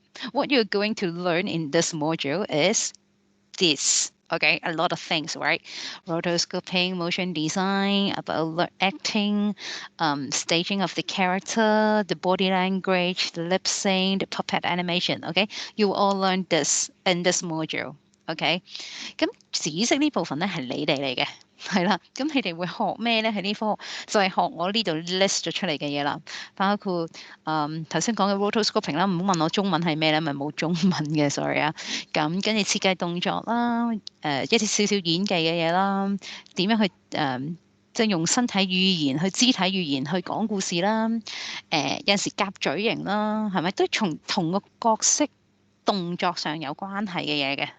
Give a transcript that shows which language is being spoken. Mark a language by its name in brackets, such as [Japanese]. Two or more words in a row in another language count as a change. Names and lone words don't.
[English] What you're going to learn in this module is this. Okay, a lot of things, right? Rotoscoping, motion design, about acting, staging of the character, the body language, the lip sync, the puppet animation. Okay, you will all learn this in this module. [Cantonese] Okay，咁紫色呢部分咧係你哋嚟嘅，係啦。咁你哋會學咩咧？喺呢科就係學我呢度 list 咗出嚟嘅嘢啦，包括頭先講嘅 rotoscoping 啦，唔好問我中文係咩咧，咪冇中文嘅，sorry 啊。咁跟住設計動作啦，一啲少少演技嘅嘢啦，點樣去即係用身體語言去肢體語言去講故事啦，有陣時夾嘴型啦，係咪都同個角色動作上有關係嘅嘢嘅？